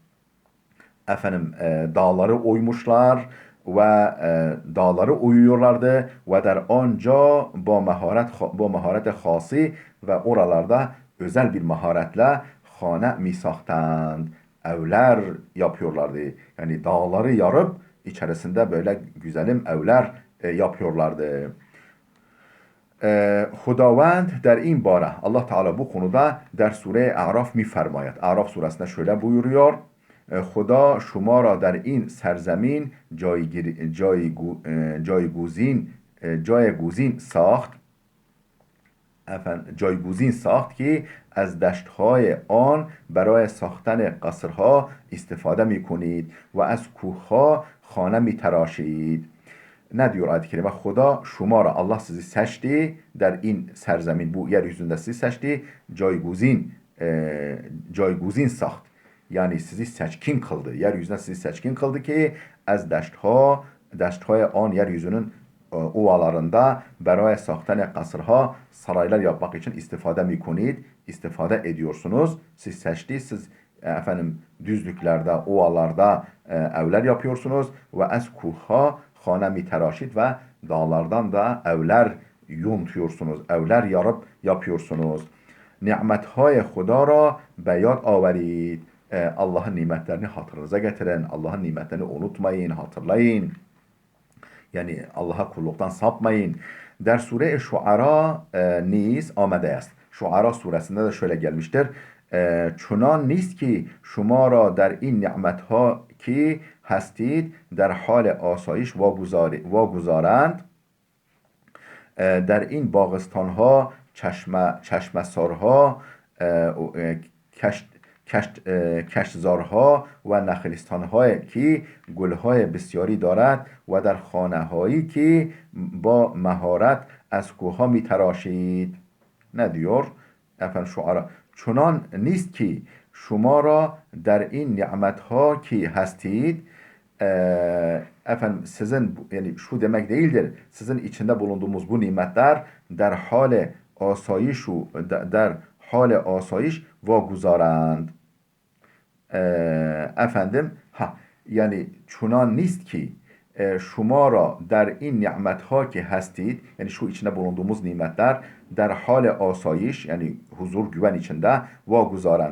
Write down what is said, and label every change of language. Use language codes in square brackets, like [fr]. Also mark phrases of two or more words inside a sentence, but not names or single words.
[tr] dağları oymuşlar ve dağları oyuyorlardı ve [fa] در آنجا با مهارت خاصی [tr] ve oralarda özel bir maharetle [fa] خانه می‌ساختند, [tr] evler yapıyorlardı. Yani dağları yarıp içerisinde böyle güzelim evler yapıyorlardı. [fa] خداوند در این باره [tr] Allah Teala bu konuda [fa] در سوره اعراف میفرماید. [tr] A'raf suresinde şöyle buyuruyor. [fa] خدا شما را در این سرزمین جایگزین ساخت جایگزین ساخت که از دشت‌های آن برای ساختن قصرها استفاده می‌کنید و از کوه‌ها خانه می‌تراشید. [tr] Ne diyor ayet-i kerime? [fa] خدا شما را, [tr] Allah sizi seçti, [fa] در این سرزمین, [tr] bu yeryüzünde sizi seçti, [fa] جایگزین ساخت. [tr] Yani sizi seçkin kıldı. Yeryüzüne sizi seçkin kıldı ki [fa] از دشت‌های آن [tr] yeryüzünün ovalarında [fa] برای ساختن قصرها [tr] saraylar yapmak için [fa] استفاده می‌کنید, [tr] istifade ediyorsunuz. Siz seçti, siz düzlüklerde, ovalarda evler yapıyorsunuz ve [fa] از کوه‌ها خانه می‌تراشید [tr] و dağlardan da evler yontuyorsunuz, evler yarıp yapıyorsunuz. [fa] نعمت‌های خدا را به یاد آورید. [tr] Allah'ın nimetlerini hatırınıza getirin. Allah'ın nimetlerini unutmayın, hatırlayın. Yani Allah'a kulluktan sapmayın. [fa] در سوره شعرا نیز آمده است. [tr] Şuara suresinde de şöyle gelmiştir. [fa] چنان نیست که شما را در این نعمتها که هستید در حال آسایش واگذارند در این باغستانها چشمسارها کشتزارها و نخلستانهایی که گلهای بسیاری دارد و در خانه‌هایی که با مهارت از کوه‌ها می‌تراشید. [tr] ne diyor [fa] شعرا چنان نیست که شما را در این نعمتها که هستید [tr] sizin yani şu demek değildir. Sizin içinde bulunduğumuz bu nimetler [fa] در حال آسایش واگذارند. [tr] Yani [fa] چنان نیست که شما را در این نعمت‌ها که هستید, [tr] yani şu içinde bulunduğumuz nimetler [fa] در حال آسایش, [tr] yani huzur güven içinde vaguzarand.